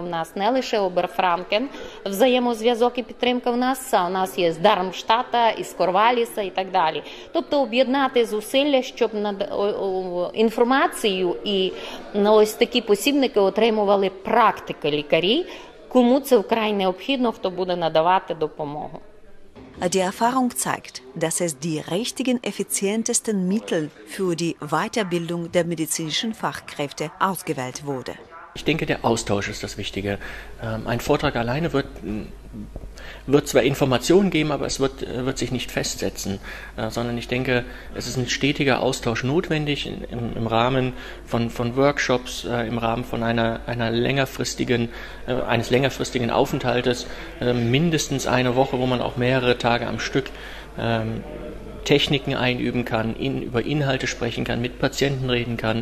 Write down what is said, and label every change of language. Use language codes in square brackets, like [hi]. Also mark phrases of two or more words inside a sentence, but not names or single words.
[uk] В нас не лише Оберфранкен, взаємозв'язок і підтримка в нас, у нас є з Дармштата, із Корваліса і так далі. Тобто об'єднати зусилля, щоб інформацію і ось такі посібники отримували практики лікарі, кому це вкрай необхідно, хто буде надавати допомогу. [de] Die Erfahrung zeigt, dass es die richtigen, effizientesten Mittel für die Weiterbildung der medizinischen Fachkräfte ausgewählt wurde. Ich denke, der Austausch ist das Wichtige. Ein Vortrag alleine wird zwar Informationen geben, aber es wird sich nicht festsetzen, sondern ich denke, es ist ein stetiger Austausch notwendig im Rahmen von Workshops, im Rahmen von eines längerfristigen Aufenthaltes, mindestens eine Woche, wo man auch mehrere Tage am Stück Techniken einüben kann, über Inhalte sprechen kann, mit Patienten reden kann.